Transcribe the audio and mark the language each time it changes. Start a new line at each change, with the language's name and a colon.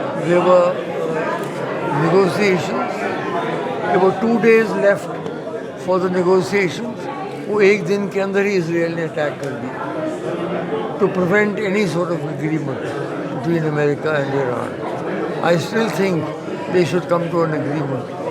English: There were negotiations. There were 2 days left for the negotiations.
Hindi: वो एक दिन के अंदर ही इसराइल ने अटैक कर दिया,
English: to prevent any sort of agreement between America and Iran. I still think they should come to an agreement.